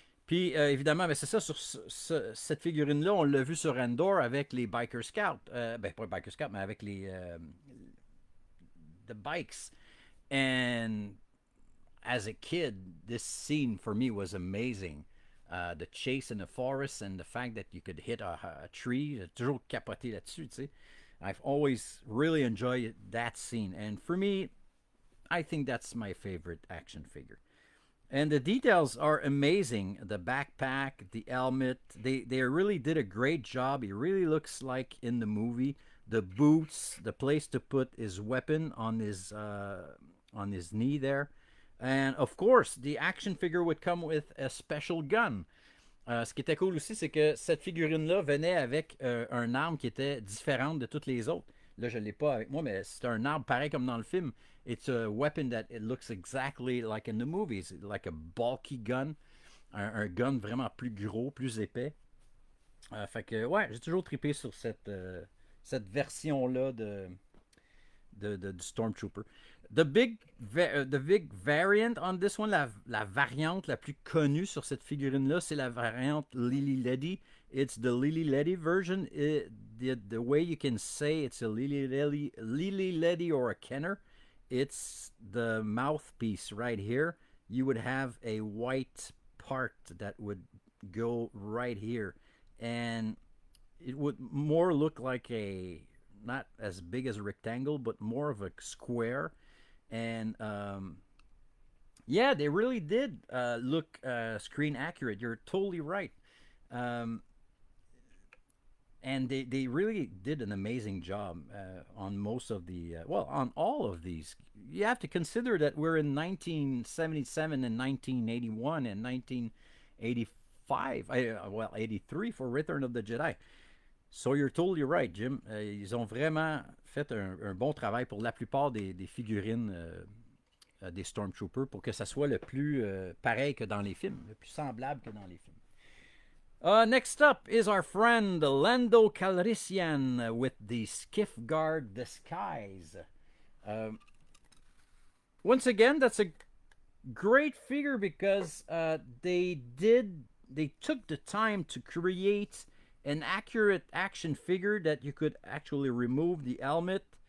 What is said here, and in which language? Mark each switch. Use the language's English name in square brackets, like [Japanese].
[French] Puis évidemment, ben, c'est ça, sur cette figurine-là, on l'a vu sur Endor avec les Biker Scouts. Ben, pas les Biker Scouts, mais avec [English] the bikes. And as a kid, this scene for me was amazing. The chase in the forest and the fact that you could hit a tree, [French] j'ai toujours capoté là-dessus, tu sais. [English] I've always really enjoyed that scene. And for me, I think that's my favorite action figure. And the details are amazing. The backpack, the helmet, they really did a great job. He really looks like in the movie. The boots, the place to put his weapon on his knee there. And of course, the action figure would come with a special gun. [French] Ce qui était cool aussi, c'est que cette figurine-là venait avec un arme qui était différente de toutes les autres. Là, je ne l'ai pas avec moi, mais c'est un arme pareil comme dans le film. [English] It's a weapon that it looks exactly like in the movies, like a bulky gun. [French] Un gun vraiment plus gros, plus épais. Fait que, ouais, j'ai toujours trippé sur cette version-là du Stormtrooper. [English] The big variant on this one, [French] la variante la plus connue sur cette figurine-là, c'est la variante Lily Ledy. [English] It's the Lily Ledy version. The way you can say it's a Lily Ledy or a Kenner, it's the mouthpiece right here. You would have a white part that would go right here. And it would more look like not as big as a rectangle, but more of a square. And yeah, they really did look screen accurate. You're totally right. And they really did an amazing job on most of on all of these. You have to consider that we're in 1977 and 1981 and 1985, 83 for Return of the Jedi. So you're totally right, Jim. [French] Ils ont vraiment fait un bon travail pour la plupart des figurines des Stormtroopers pour que ça soit le plus pareil que dans les films, le plus semblable que dans les films. [English] Next up is our friend Lando Calrissian with the Skiff Guard disguise. Once again, that's a great figure because they took the time to create an accurate action figure that you could actually remove the helmet.